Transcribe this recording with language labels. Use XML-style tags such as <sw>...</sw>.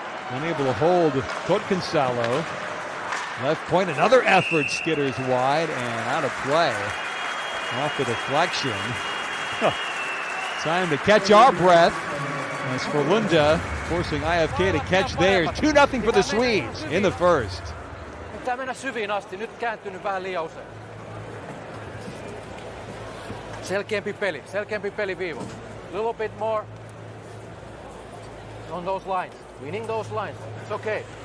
<en>Unable to hold Kotkensalo. Left point, another effort, skitters wide and out of play. Off the deflection. Time to catch our breath as Frölunda forcing IFK to catch theirs. 2-0 for the Swedes in the first.</en> <fi>Pitää mennä syviin asti, nyt kääntynyt vähän liian usein. Selkeämpi peli viivo.</fi> <en>Little bit more on those lines, winning those lines, it's okay.</en>